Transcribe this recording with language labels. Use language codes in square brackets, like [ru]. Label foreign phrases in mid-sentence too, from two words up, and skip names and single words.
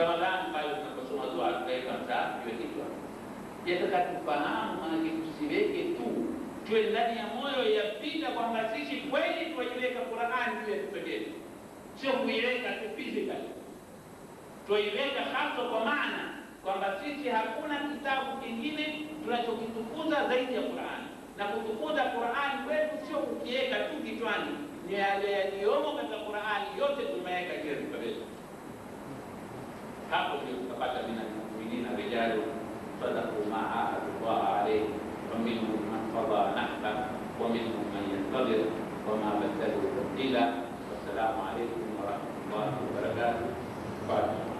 [sw] Ramadhani pale tunaposoma dua tukaweka msahafu juu ya kichwa. Yataka tufahamu, maanake tusiweke tu, tuwe ndani ya moyo yapita kwamba sisi kweli tuiweka Qur'ani juu ya kichwa chetu, sio kuiweka tu physically, tuiweka hasa kwa maana kwamba sisi hakuna kitabu kingine tunachokitukuza zaidi ya Qur'ani, na kutukuza Qur'ani kwetu sio kukiweka tu kichwani, ni yale yaliyomo katika Qur'ani yote tumeweka juu ya kichwa chetu. Hapo ndio tutapata [ar] المؤمنين رجال صدقوا ما عاهدوا الله عليه فمنهم من قضى نحبه ومنهم من ينتظر وما بدلوا تبديلا. والسلام عليكم ورحمة الله وبركاته.